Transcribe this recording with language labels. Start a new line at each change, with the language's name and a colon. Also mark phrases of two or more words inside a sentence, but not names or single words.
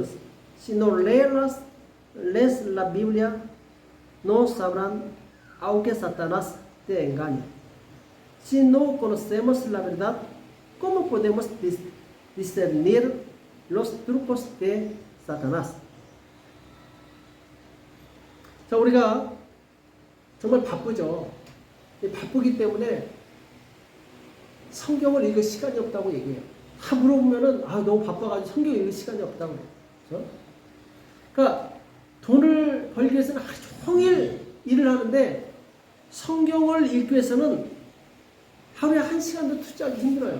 Spanish: Si no lees la Biblia, no sabrán, aunque Satanás te engañe. Si no conocemos la verdad, ¿cómo podemos discernir los trucos de Satanás?
Korean: 자, 우리가 정말 바쁘죠. 바쁘기 때문에 성경을 읽을 시간이 없다고 얘기해요. 다 물어보면은 너무 바빠가지고 성경 읽을 시간이 없다고 그래요. 그렇죠? 그러니까 돈을 벌기 위해서는 하루 종일 일을 하는데 성경을 읽기 위해서는 하루에 1시간도 투자하기 힘들어요.